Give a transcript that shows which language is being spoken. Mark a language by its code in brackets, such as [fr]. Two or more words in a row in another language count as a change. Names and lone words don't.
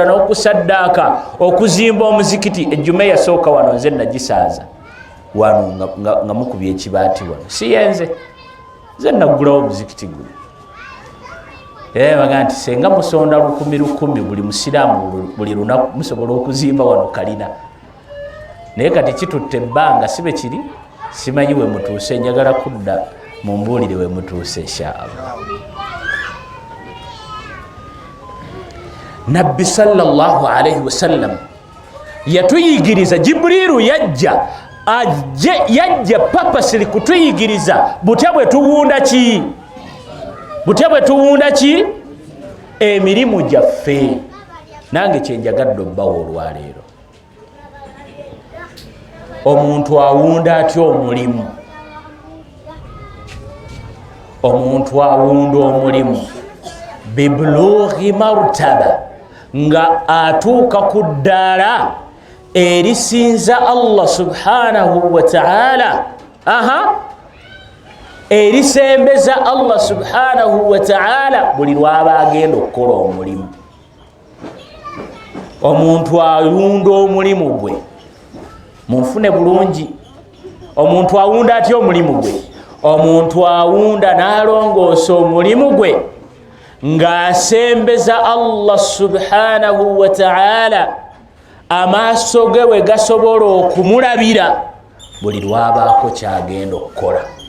[lg] n'okusaddaaka okuzimba omuzikiti ejjuma yasooka wano nze nagisaaza wano nga mukubye ekibaati wano siyenze nze naggulawo omuzikiti guno baga nti senga musonda 1,000 buli musiraamu buli lunaku musobola okuzimba wano kalina naye kati kitutte ebbanga sibe kiri simanyi we mutuuse njagala kudda mumbuulire we mutuuse inshaallah nabbi [ar] صلى الله عليه وسلم [lg] yatuyigiriza Jibriilu yajja papasiri kutuyigiriza butya bwe tuwunda ki butya bwe tuwunda ki emirimu gyaffe nange kyenjagadde obbawo olwaleero omuntu awunda atya omulimu omuntu awunda omulimu bibulughi martaba nga atuuka ku ddaala erisinza Allah [ar] سبحانه وتعالى [lg] erisembeza Allah [ar] سبحانه وتعالى [lg] buli lwaba agenda okukola omulimu. Omuntu awunda omulimu gwe munfune bulungi. Omuntu awunda atya omulimu gwe? Omuntu awunda n'alongoosa omulimu gwe ng'asembeza Allah [ar] سبحانه وتعالى, [lg] amaaso ge we gasobola okumulabira buli lwabaako kyagenda okukola.